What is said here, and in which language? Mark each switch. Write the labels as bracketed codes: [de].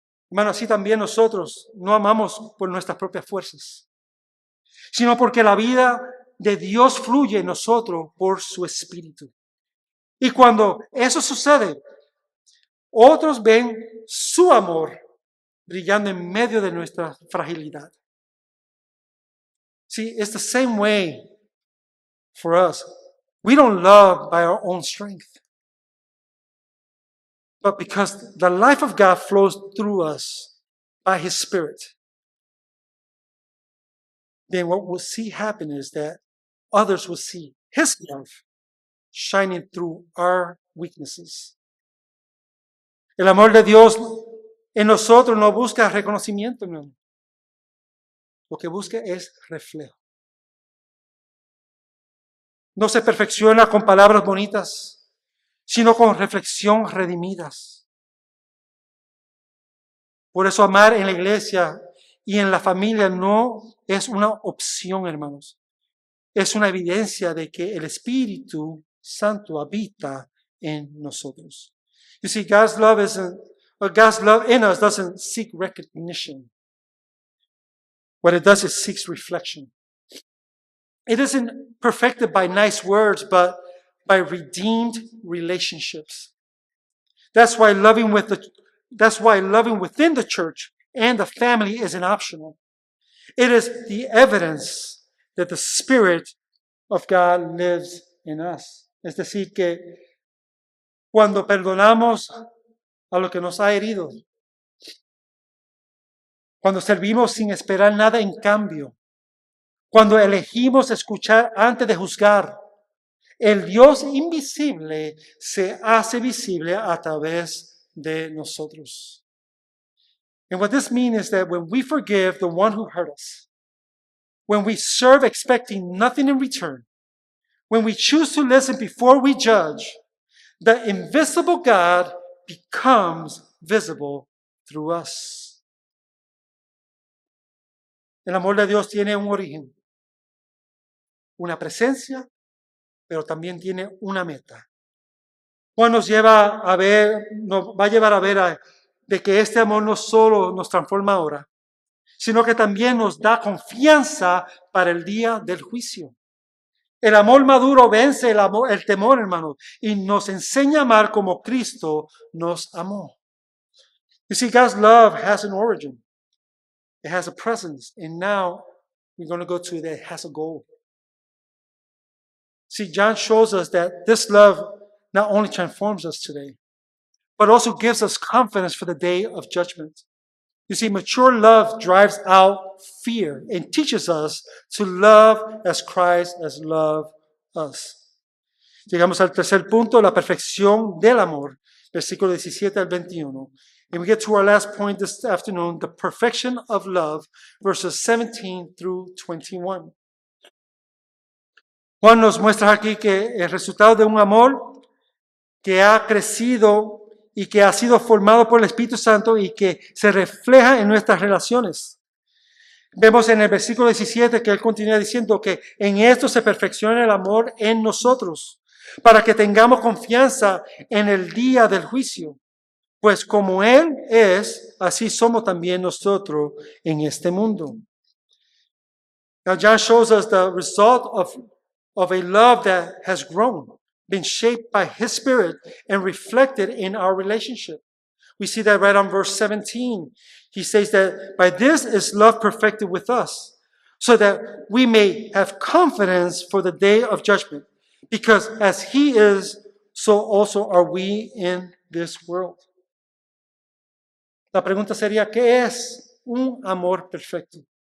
[es] Hermano, así también nosotros no amamos por nuestras propias fuerzas, sino porque la vida de Dios fluye en nosotros por su Espíritu. Y cuando eso sucede, otros ven su amor brillando en medio de nuestra fragilidad. [en] See, it's the same way for us. We don't love by our own strength, but because the life of God flows through us by his Spirit. Then what we'll see happen is that others will see his love shining through our weaknesses. [es] El amor de Dios en nosotros no busca reconocimiento, no. Lo que busca es reflejo. No se perfecciona con palabras bonitas, sino con reflexión redimidas. Por eso amar en la iglesia y en la familia no es una opción, hermanos. Es una evidencia de que el Espíritu Santo habita en nosotros. [en] You see, God's love in us doesn't seek recognition. What it does is seeks reflection. It isn't perfected by nice words, but by redeemed relationships. That's why loving within the church and the family isn't optional. It is the evidence that the Spirit of God lives in us. [es] Es decir, que cuando perdonamos a lo que nos ha herido, cuando servimos sin esperar nada en cambio, cuando elegimos escuchar antes de juzgar, el Dios invisible se hace visible a través de nosotros. [en] And what this means is that when we forgive the one who hurt us, when we serve expecting nothing in return, when we choose to listen before we judge, the invisible God becomes visible through us. [es] El amor de Dios tiene un origen, una presencia, pero también tiene una meta. Juan nos va a llevar a ver de que este amor no solo nos transforma ahora, sino que también nos da confianza para el día del juicio. El amor maduro vence el temor, hermano, y nos enseña a amar como Cristo nos amó. [en] You see, God's love has an origin. It has a presence. And now we're going to go to that it has a goal. See, John shows us that this love not only transforms us today, but also gives us confidence for the day of judgment. You see, mature love drives out fear and teaches us to love as Christ has loved us. [es] Llegamos al tercer punto, la perfección del amor, versículo 17 al 21. [en] And we get to our last point this afternoon, the perfection of love, verses 17 through 21. [es] Juan nos muestra aquí que el resultado de un amor que ha crecido y que ha sido formado por el Espíritu Santo y que se refleja en nuestras relaciones. Vemos en el versículo 17 que él continúa diciendo que en esto se perfecciona el amor en nosotros, para que tengamos confianza en el día del juicio. Pues como Él es, así somos también nosotros en este mundo. [en] Now John shows us the result of a love that has grown, been shaped by His Spirit and reflected in our relationship. We see that right on verse 17. He says that by this is love perfected with us, so that we may have confidence for the day of judgment. Because as He is, so also are we in this world. [es] La pregunta sería, ¿qué es un amor perfecto?